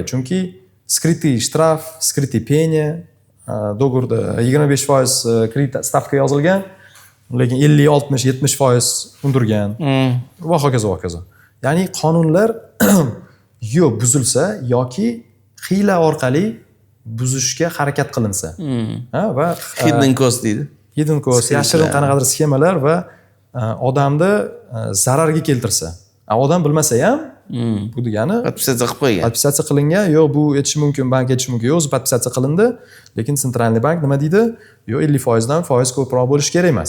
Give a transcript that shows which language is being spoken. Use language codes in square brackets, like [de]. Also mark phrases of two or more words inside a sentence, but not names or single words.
[uz] Chunki [ru] скрытый штраф, скрытый пеня, [uz] do'g'rida 25% kredit stavka yozilgan, lekin 50, 60, 70% undirgan va hokazo hokazo. Ya'ni qonunlar yo buzilsa yoki hiyla orqali buzishga harakat qilinsa. Va [en] hidden cost [uz] deydi. [en] Hidden cost, [uz] yashirin qanaqadir sxemalar va odamni zararga keltirsa. Odam bilmasa ham bu degani podpisatsiya qilib qo'ygan. Podpisatsiya qilingan, yo bu etishi mumkin, bank etishi mumkin, yo o'zi podpisatsiya qilindi, lekin [ru] Центральный банк [uz] nima deydi? Yo 50% dan foiz ko'proq bo'lish kerak emas.